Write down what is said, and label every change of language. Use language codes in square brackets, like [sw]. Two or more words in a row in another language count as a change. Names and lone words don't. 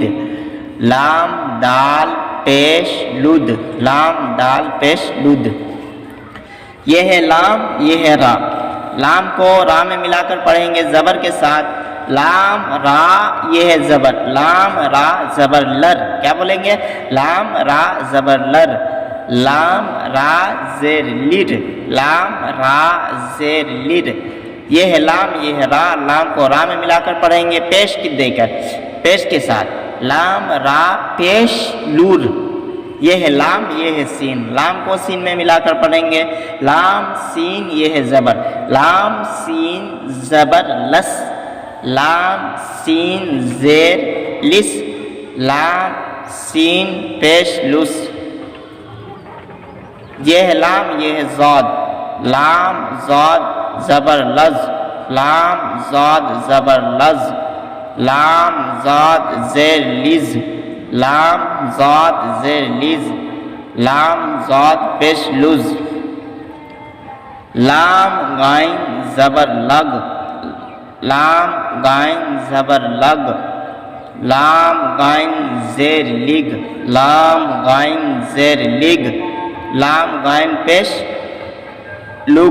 [ur] لام دال پیش لد، لام دال پیش لد۔ یہ ہے لام، یہ ہے را، لام کو را میں ملا کر پڑھیں گے زبر کے ساتھ۔ لام را یہ ہے زبر، لام را زبر لر، کیا بولیں گے؟ لام را زبر لر۔ لام را زیر لر، لام را زیر لر۔ یہ ہے لام، یہ ہے را، لام کو را میں ملا کر پڑھیں گے پیش دے کر پیش کے ساتھ۔ لام را پیش لور۔ یہ ہے لام، یہ ہے سین، لام کو سین میں ملا کر پڑھیں گے۔ لام سین یہ ہے زبر، لام سین زبر لس۔ لام سین زیر لس، لام سین پیش لس۔ یہ ہے لام، یہ ہے زاد، لام زاد زبر لز، لام زاد زبر لز۔ لام زاد زیر لز، لام زاد زیر لز۔ لام زاد پیش لز۔ لام غائن زبر لگ، لام غائن زبر لگ۔ لام غائن زیر لگ، لام غائن زیر لگ۔ لام غائن پیش لگ۔